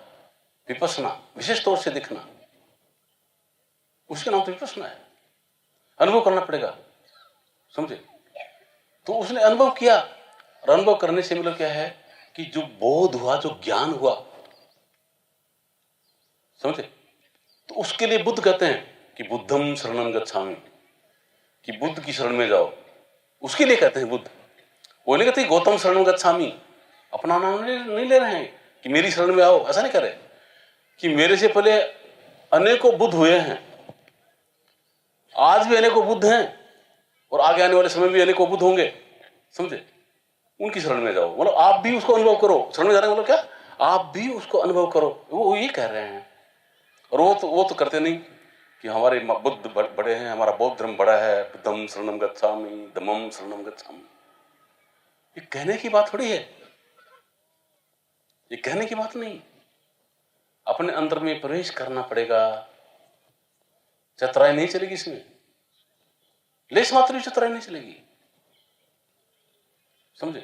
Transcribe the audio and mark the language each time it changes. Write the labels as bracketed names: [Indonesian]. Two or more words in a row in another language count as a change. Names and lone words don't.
[Hindi] विपස්සना, विशेष तौर से दिखना, उसके नाम तो विपස්සना है। अनुभव करना पड़ेगा, समझे? तो उसने अनुभव किया, और अनुभव करने से मतलब क्या है कि जो बोध हुआ, जो ज्ञान हुआ, समझे? तो उसके लिए बुद्ध कहते हैं कि [Pali] बुद्धम शरणम गच्छामि, [Hindi] कि बुद्ध की शरण में जाओ। उसके लिए कहते हैं बुद्ध। वो नहीं कहते [Pali] गौतम शरणम गच्छामि, [Hindi] अपना नाम नहीं ले रहे हैं कि मेरी शरण में आओ, ऐसा नहीं करे कि मेरे से पहले अनेकों बुद्ध हुए हैं, आज भी अनेकों बुद्ध हैं और आगे आने वाले समय भी अनेकों बुद्ध होंगे, समझे? उनकी शरण में जाओ, मतलब आप भी उसको अनुभव करो। शरण में जाने मतलब क्या? आप भी उसको अनुभव करो, वो ये कह रहे हैं। और वो तो करते नहीं कि हमारे बुद्ध बड़े हैं, हमारा बौद्ध धर्म बड़ा है, [Pali] बुद्धम शरणम गच्छामि, धम्मम शरणम गच्छामि। [Hindi] ये कहने की बात थोड़ी है, ये कहने की बात नहीं। अपने अंदर में प्रवेश करना पड़ेगा, चतुराई नहीं चलेगी इसमें, लेस मात्र भी चतुराई नहीं चलेगी, समझे?